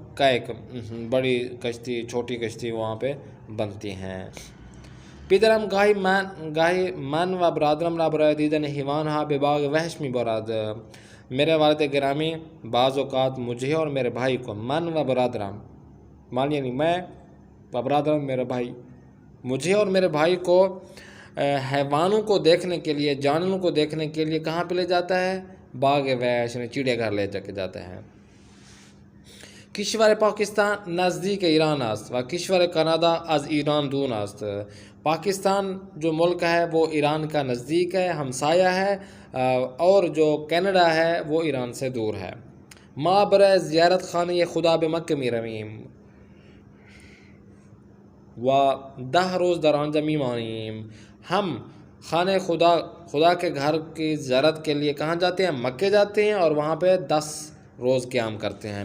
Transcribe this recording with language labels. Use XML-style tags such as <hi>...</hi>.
<ur>کا ایک بڑی کشتی چھوٹی کشتی وہاں پہ بنتی ہیں.</ur> <fa>پدرم گاہی من و برادرم را برای دیدن حیوان ها به باغ وحش میبرد.</fa> <ur>میرے والد گرامی بعض اوقات مجھے اور میرے بھائی کو</ur> <fa>من و برادرم</fa> <ur>مان یعنی میں و برادرم میرا بھائی مجھے اور میرے بھائی کو حیوانوں کو دیکھنے کے لیے جانوروں کو دیکھنے کے لیے کہاں پہ لے جاتا ہے؟ باغ وحش یعنی چڑیا گھر لے جاتا ہے.</ur> <fa>کشور پاکستان نزدیک ایران است و کشور کانادا از ایران دور است.</fa> <ur>پاکستان جو ملک ہے وہ ایران کا نزدیک ہے، ہمسایہ ہے، اور جو کینیڈا ہے وہ ایران سے دور ہے.</ur> <fa>ما برای زیارت خانه خدا به مکه می رویم و 10 روز در آنجا می مانیم.</fa> <ur>ہم خانہ خدا کے گھر کی زیارت کے لیے کہاں جاتے ہیں؟ مکے جاتے ہیں اور وہاں پہ 10 روز قیام کرتے ہیں.</ur>